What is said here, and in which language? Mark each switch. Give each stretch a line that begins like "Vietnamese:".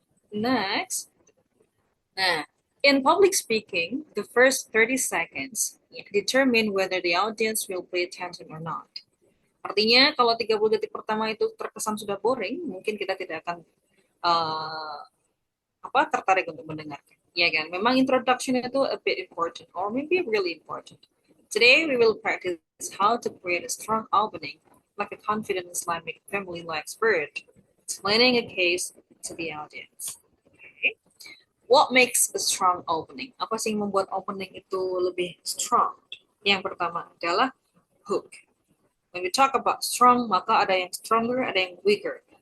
English: Next, nah in public speaking the first 30 seconds determine whether the audience will pay attention or not.
Indonesian: Artinya kalau 30 detik pertama itu terkesan sudah boring, mungkin kita tidak akan uh, tertarik untuk mendengarkan. Ya kan?
English: Memang introduction itu a bit important or maybe really important. Today we will practice how to create a strong opening like a confident Islamic family law expert, explaining a case to the audience. Okay. What makes a strong opening?
Indonesian: Apa sih yang membuat opening itu lebih strong? Yang pertama adalah hook.
English: When we talk about strong,
Indonesian: maka ada yang
English: stronger, ada yang weaker.